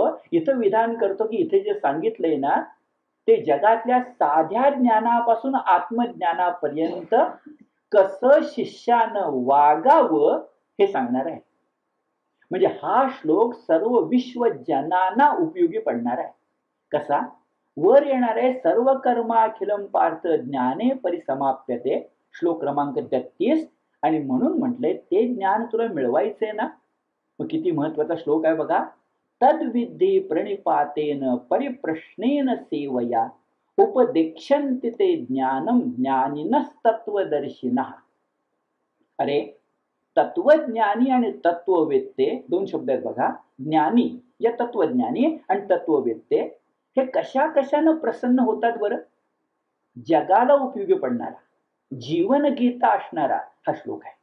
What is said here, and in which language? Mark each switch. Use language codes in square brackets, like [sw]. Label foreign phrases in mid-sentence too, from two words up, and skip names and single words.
[mr] इथं विधान करतो की इथे जे सांगितलंय ना ते जगातल्या साध्या ज्ञानापासून आत्मज्ञानापर्यंत कसं शिष्यानं वागावं हे सांगणार आहे. म्हणजे हा श्लोक सर्व विश्वजनांना उपयोगी पडणार आहे. कसा, वर येणार आहे [sa] सर्व कर्माखिलम पार्थ ज्ञाने परिसमाप्यते, [mr] श्लोक क्रमांक 33. आणि म्हणून म्हटलंय ते ज्ञान तुला मिळवायचंय ना, मग किती महत्वाचा श्लोक आहे बघा. [sa] तद्विद्धि प्रणिपातेन परिप्रश्नेन सेवया उपदेक्षन्ति ते ज्ञानम ज्ञानिनस्तत्वदर्शिनः. [mr] अरे तत्वज्ञानी आणि तत्ववेत्ते दोन शब्द आहेत बघा. ज्ञानी या तत्वज्ञानी आणि तत्ववेत्ते हे कशा कशानं प्रसन्न होतात बरं. जगाला उपयोगी पडणारा जीवनगीता असणारा हा श्लोक आहे.